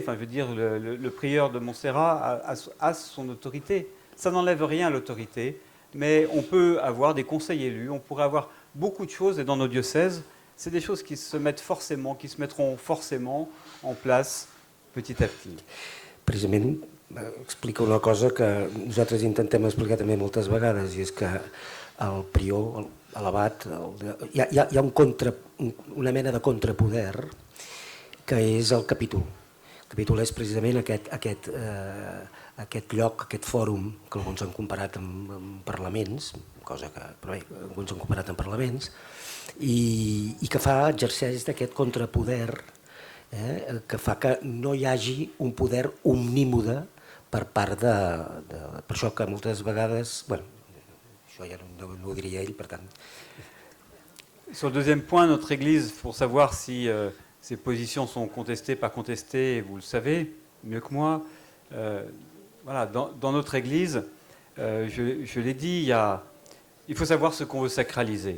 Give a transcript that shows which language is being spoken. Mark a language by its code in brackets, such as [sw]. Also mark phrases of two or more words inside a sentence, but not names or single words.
[fr] Enfin, je veux dire, le prieur de Montserrat a son autorité. Ça n'enlève rien à l'autorité, mais on peut avoir des conseils élus, on pourrait avoir beaucoup de choses, et dans nos diocèses, c'est des choses qui se mettront forcément en place petit à petit. [ca] Precisament explica una cosa que nosaltres intentem explicar també moltes vegades, i és que el prior, l'abat, hi ha una mena de contrapoder que és el capítol. El capítol és precisament aquest lloc, aquest fòrum, que alguns han comparat amb parlaments, cosa que, però bé, alguns han comparat amb parlaments, i que exerceix d'aquest contrapoder, que fa que no hi hagi un poder omnímode per part de... Per això que moltes vegades... Bueno, això ja no ho diria ell, per tant... [fr] Sur le deuxième point, notre Église, pour savoir si ses positions sont contestées, pas contestées, vous le savez mieux que moi, voilà, dans notre Église, je l'ai dit, il faut savoir ce qu'on veut sacraliser.